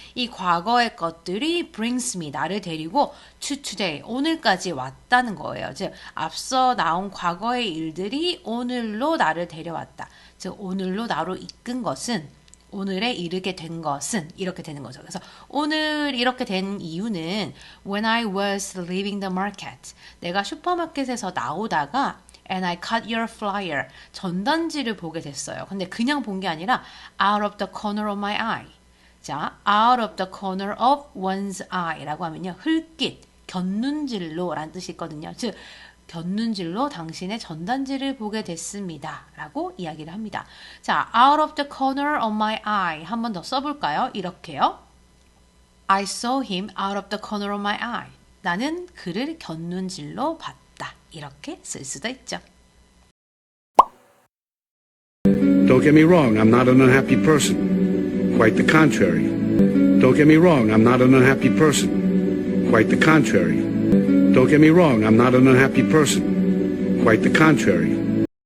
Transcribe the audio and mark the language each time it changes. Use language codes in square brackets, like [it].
[ko] 이 과거의 것들이 [en] brings me, [ko] 나를 데리고 [en] to today, [ko] 오늘까지 왔다는 거예요. 즉, 앞서 나온 과거의 일들이 오늘로 나를 데려왔다. 즉, 오늘로 나로 이끈 것은 오늘에 이르게 된 것은 이렇게 되는 거죠. 그래서 오늘 이렇게 된 이유는 [en] when I was leaving the market. [ko] 내가 슈퍼마켓에서 나오다가 [en] and I caught your flyer. [ko] 전단지를 보게 됐어요. 근데 그냥 본 게 아니라 [en] out of the corner of my eye. [ko] 자, [en] out of the corner of one's eye [ko] 라고 하면요. 흘낏, 곁눈질로 라는 뜻이 있거든요. 즉, 곁눈질로 당신의 전단지를 보게 됐습니다. 라고 이야기를 합니다. [en] 자, out of the corner of my eye. [ko] 한 번 더 써볼까요? 이렇게요. [en] I saw him out of the corner of my eye. [ko] 나는 그를 곁눈질로 봤다. 이렇게 쓸 수도 있죠. [en] Don't get me wrong, I'm not an unhappy person. Quite the contrary. Don't get me wrong, I'm not an unhappy person. Quite the contrary. Don't get me wrong, I'm not an unhappy person. Quite the contrary.